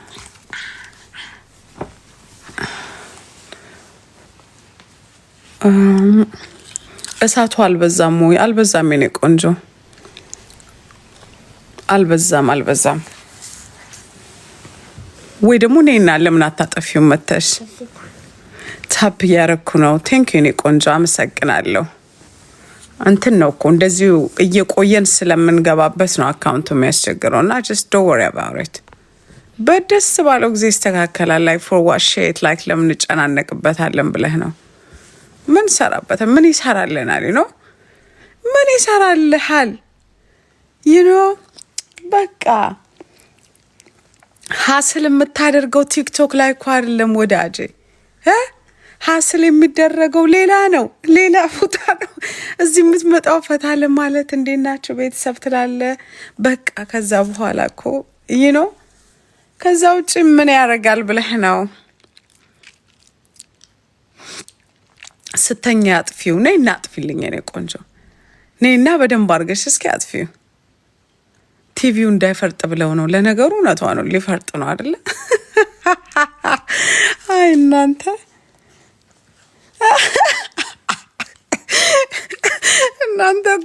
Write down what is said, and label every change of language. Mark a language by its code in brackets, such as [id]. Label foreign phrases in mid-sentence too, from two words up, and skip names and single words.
[am] እሳቱ አልበዛም ወይ አልበዛም የኔ ቆንጆ አልበዛም ወይ ደግሞ ነይና ለምን አታጠፊው መተሽ ታፕ ያረኩ ነው [en] thank you [am] የኔ ቆንጆ አመሰግናለሁ እንትን ነው እኮ እንደዚሁ እየቆየን ስለምንገባበት ነው አካውንቱ የሚያስቸግረውና [en] just don't worry about it [am] በደስ ባለው ጊዜ ይስተካከላል [en] like for what shit like [am] ለምን እንጨናነቅበታለን ብለህ ነው ምን ሰራበት ምን ይሰራልናል [en] you know [am] ምን ይሰራልሃል [en] you know [am] በቃ ሀስል የምታደርገው ቲክቶክ ላይ እኮ አይደለም ወዳጄ ሀስል የሚደረገው ሌላ ነው ሌላ ቦታ ነው እዚህ የምትመጣው ፈታለ ማለት እንዴናችሁ ቤተሰብ ትላለ በቃ ከዛ በኋላ እኮ [en] you know [am] ከዛ ውጭ ምን ያረጋል ብለህ ነው ስተኛ አጥፊው ነይና አጥፊልኝ የኔ ቆንጆ ነይና በደንብ አርገሽ እስኪ አጥፊው ቲቪው እንዳይፈርጥ ብለው ነው ለነገሩ እውነቷ ነው ሊፈርጥ ነው አይደለ አይ እናንተ እኮ